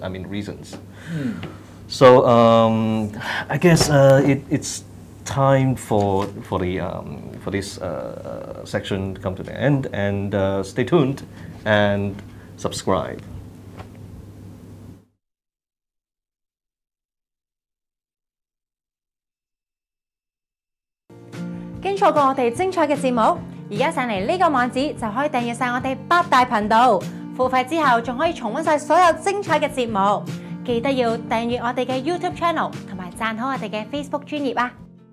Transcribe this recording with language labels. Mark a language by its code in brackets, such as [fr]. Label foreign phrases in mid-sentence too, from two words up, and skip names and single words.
[en] I mean, reasons. So I guess it's time for this section to come to the end, and stay tuned and subscribe. [yue] 經錯過我哋精彩嘅節目， 而家上嚟呢個網址就可以訂閱晒我哋8大頻道，付費之後仲可以重溫晒所有精彩嘅節目。記得要訂閱我哋嘅 YouTube channel 同埋讚好我哋嘅 Facebook 專頁啊！